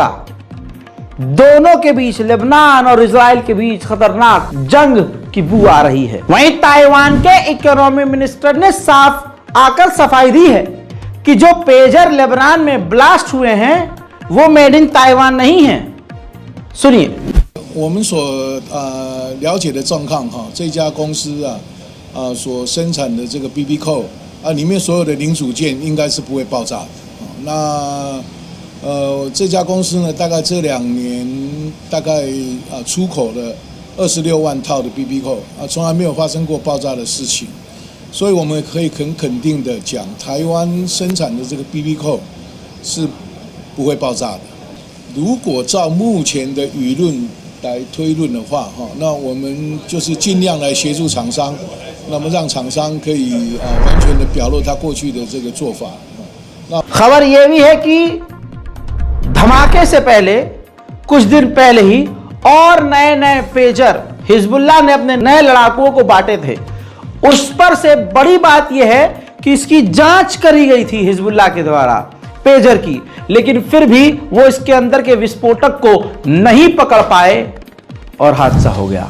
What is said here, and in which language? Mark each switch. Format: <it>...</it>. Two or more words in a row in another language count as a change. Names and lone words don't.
<hi>दोनों के बीच, लेबनान और इजराइल के बीच खतरनाक जंग की बू आ रही है। वहीं ताइवान के इकोनॉमी मिनिस्टर ने साफ आकर सफाई दी है कि जो पेजर लेबनान में ब्लास्ट हुए हैं वो</hi> <en>made in Taiwan</en> <hi>नहीं है। सुनिए।</hi> <zh>我们所了解的状况哈，这家公司所生产的这个 BB 扣里面所有的零组件应该是不会爆炸的。那这家公司呢，大概这2年大概出口了26万套的 BB 扣从来没有发生过爆炸的事情，所以我们可以很肯定的讲，台湾生产的这个 BB 扣是不会爆炸的。如果照目前的舆论来推论的话，那我们就是尽量来协助厂商，那么让厂商可以完全的表露他过去的这个做法。那</zh> <hi>खबर यह भी है कि धमाके से पहले कुछ दिन पहले ही और नए पेजर हिजबुल्लाह ने अपने नए लड़ाकुओं को बांटे थे। उस पर से बड़ी बात यह है कि इसकी जांच करी गई थी हिजबुल्लाह के द्वारा पेजर की, लेकिन फिर भी वो इसके अंदर के विस्फोटक को नहीं पकड़ पाए और हादसा हो गया।</hi>